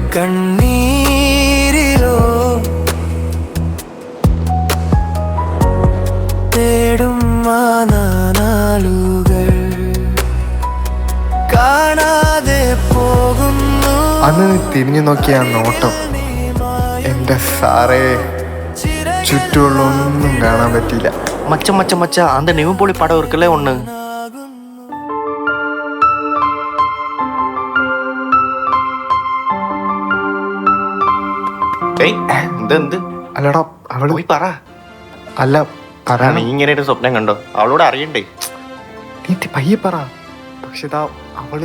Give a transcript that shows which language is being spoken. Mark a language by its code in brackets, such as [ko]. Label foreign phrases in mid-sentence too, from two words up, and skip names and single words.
[ml] കണ്ണീരിലോ തേടും നാളുകൾ കാണാതെ പോകുന്നു. അന്ന് നീ തിരിഞ്ഞു നോക്കിയ ആ നോട്ടം, എന്റെ സാറേ, ചുറ്റുമുള്ള ഒന്നും കാണാൻ പറ്റിയില്ല. [ta] மச்சா அந்த நெவும்போலி படம் இருக்குல்ல ஒண்ணு, [ml] അല്ലടാ അവള് പോയി പറ. അല്ല പറയാ, നീ ഇങ്ങനെ ഒരു സ്വപ്നം കണ്ടോ? അവളോട് അറിയണ്ടേ? നീ പയ്യെ പറ. പക്ഷെ അവള്